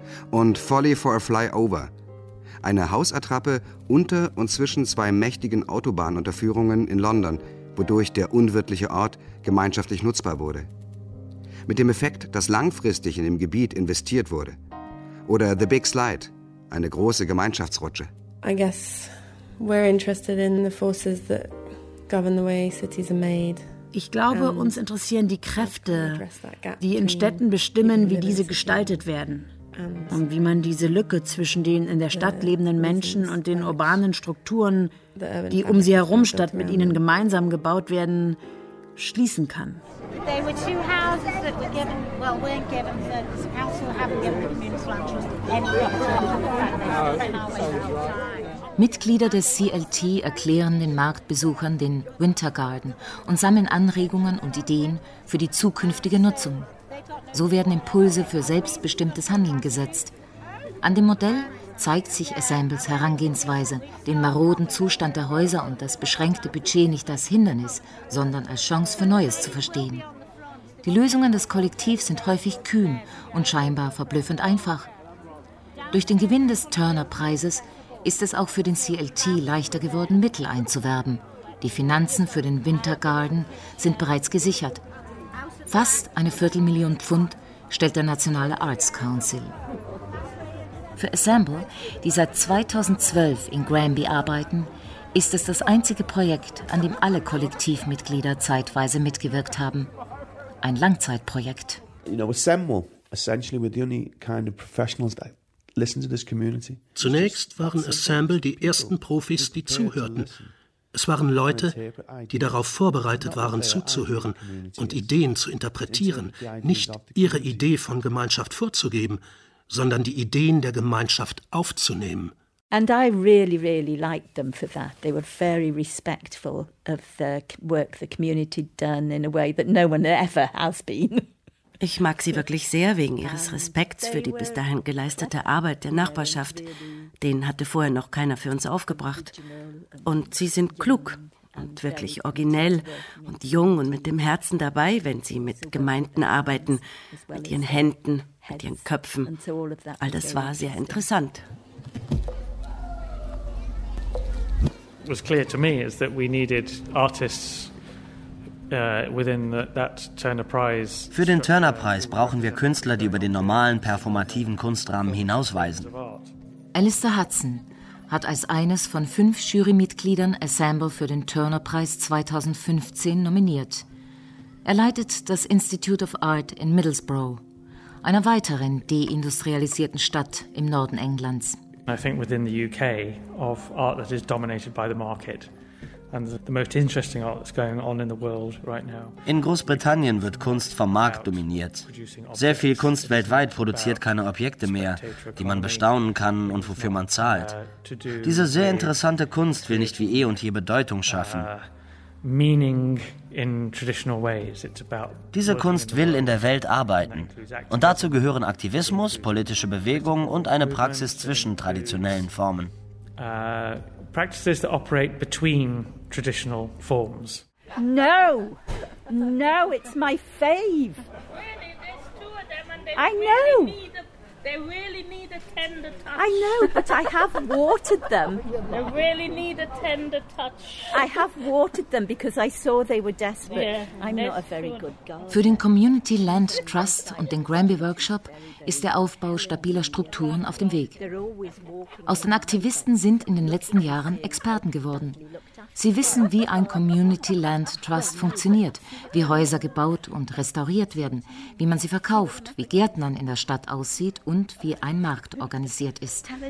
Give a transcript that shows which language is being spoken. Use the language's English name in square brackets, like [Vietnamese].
[German] Und Folly for a Flyover, eine Hausattrappe unter und zwischen zwei mächtigen Autobahnunterführungen in London, wodurch der unwirtliche Ort gemeinschaftlich nutzbar wurde. Mit dem Effekt, dass langfristig in dem Gebiet investiert wurde. Oder The Big Slide, eine große Gemeinschaftsrutsche. [English] I guess we're interested in the forces that govern the way cities are made. [German] Ich glaube, uns interessieren die Kräfte, die in Städten bestimmen, wie diese gestaltet werden und wie man diese Lücke zwischen den in der Stadt lebenden Menschen und den urbanen Strukturen, die um sie herum statt mit ihnen gemeinsam gebaut werden, schließen kann. [English] There were two houses that were given, well, weren't given, the council haven't given the Community Land Trust any [German] Mitglieder des CLT erklären den Marktbesuchern den Winter Garden und sammeln Anregungen und Ideen für die zukünftige Nutzung. So werden Impulse für selbstbestimmtes Handeln gesetzt. An dem Modell zeigt sich Assembles Herangehensweise, den maroden Zustand der Häuser und das beschränkte Budget nicht als Hindernis, sondern als Chance für Neues zu verstehen. Die Lösungen des Kollektivs sind häufig kühn und scheinbar verblüffend einfach. Durch den Gewinn des Turner-Preises ist es auch für den CLT leichter geworden, Mittel einzuwerben. Die Finanzen für den Winter Garden sind bereits gesichert. Fast eine 250.000 Pfund stellt der Nationale Arts Council. Für Assemble, die seit 2012 in Granby arbeiten, ist es das einzige Projekt, an dem alle Kollektivmitglieder zeitweise mitgewirkt haben. Ein Langzeitprojekt. [English] You know, Assemble, essentially we're the only kind of professionals that listen to this community. [German] Zunächst waren Assemble die ersten Profis, die zuhörten. Es waren Leute, die darauf vorbereitet waren, zuzuhören und Ideen zu interpretieren, nicht ihre Idee von Gemeinschaft vorzugeben, sondern die Ideen der Gemeinschaft aufzunehmen. [English] And I really, really liked them for that. They were very respectful of the work the community done in a way that no one ever has been. [German] Ich mag sie wirklich sehr wegen ihres Respekts für die bis dahin geleistete Arbeit der Nachbarschaft. Den hatte vorher noch keiner für uns aufgebracht. Und sie sind klug und wirklich originell und jung und mit dem Herzen dabei, wenn sie mit Gemeinden arbeiten, mit ihren Händen, mit ihren Köpfen. All das war sehr interessant. [English] It was clear to me is that we needed artists. [German] Für den Turner-Preis brauchen wir Künstler, die über den normalen performativen Kunstrahmen hinausweisen. Alistair Hudson hat als eines von 5 Jurymitgliedern Assemble für den Turner-Preis 2015 nominiert. Er leitet das Institute of Art in Middlesbrough, einer weiteren deindustrialisierten Stadt im Norden Englands. [English] I think within the UK of art that is dominated by the market. And the most interesting art that's going on in the world right now. [German] In Großbritannien wird Kunst vom Markt dominiert. Sehr viel Kunst weltweit produziert keine Objekte mehr, die man bestaunen kann und wofür man zahlt. Diese sehr interessante Kunst will nicht wie eh und je Bedeutung schaffen. [English] Meaning in traditional ways. [German] Diese Kunst will in der Welt arbeiten. Und dazu gehören Aktivismus, politische Bewegung und eine Praxis zwischen traditionellen Formen. [English] Practices that operate between traditional forms. No, no, it's my fave. Really, there's two of them and they're really me. They really need a tender touch. I know, but I have watered them. They really need a tender touch. I have watered them because I saw they were desperate. Yeah, I'm not a very good girl. [German] Für den Community Land Trust und den Granby Workshop ist der Aufbau stabiler Strukturen auf dem Weg. Aus den Aktivisten sind in den letzten Jahren Experten geworden. Sie wissen, wie ein Community Land Trust funktioniert, wie Häuser gebaut und restauriert werden, wie man sie verkauft, wie Gärtnern in der Stadt aussieht und wie ein Markt organisiert ist.